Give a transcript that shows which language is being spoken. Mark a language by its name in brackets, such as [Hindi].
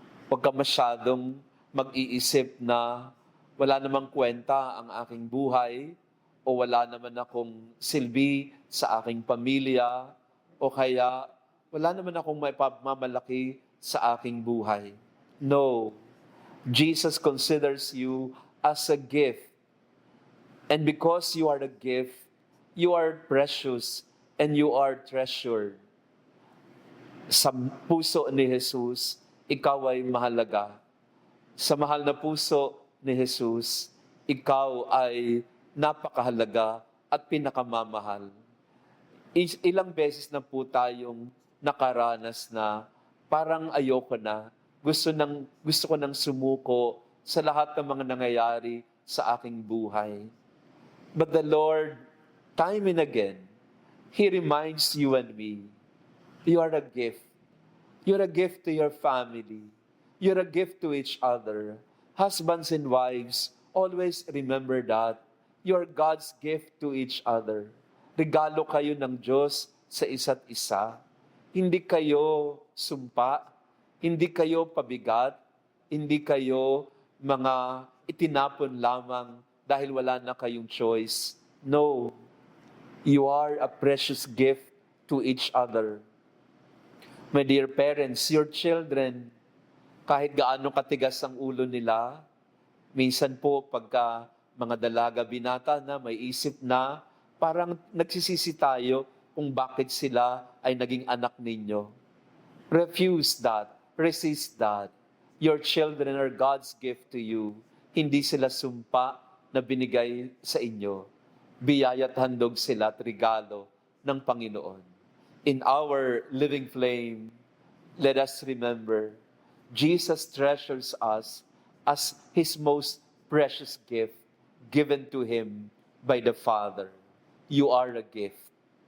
[Filipino] Huwag ka masyadong mag-iisip na wala namang kwenta ang aking buhay o wala naman akong silbi sa aking pamilya o kaya wala naman akong may pagmamalaki sa aking buhay. [English] No. Jesus considers you as a gift. And because you are a gift, you are precious and you are treasured. [Filipino] Sa puso ni Jesus, ikaw ay mahalaga. Sa mahal na puso ni Jesus, ikaw ay napakahalaga at pinakamamahal. Ilang beses na po tayong nakaranas na parang ayoko na, gusto ko nang sumuko sa lahat ng mga nangyayari sa aking buhay. [English] But the Lord, time and again, He reminds you and me, you are a gift. You're a gift to your family. You're a gift to each other. Husbands and wives, always remember that. You're God's gift to each other. [Filipino] Regalo kayo ng Diyos sa isa't isa. Hindi kayo sumpa, hindi kayo pabigat, hindi kayo mga itinapon lamang dahil wala na kayong choice. [English] No, you are a precious gift to each other. My dear parents, your children, [Filipino] kahit gaano katigas ang ulo nila, minsan po pagka mga dalaga binata na may isip na, parang nagsisisi tayo kung bakit sila ay naging anak ninyo. [English] Refuse that. Resist that. Your children are God's gift to you. [Filipino] Hindi sila sumpa na binigay sa inyo. Biyaya at handog sila at regalo ng Panginoon. [English] In our living flame, let us remember, Jesus treasures us as His most precious gift given to Him by the Father. You are a gift.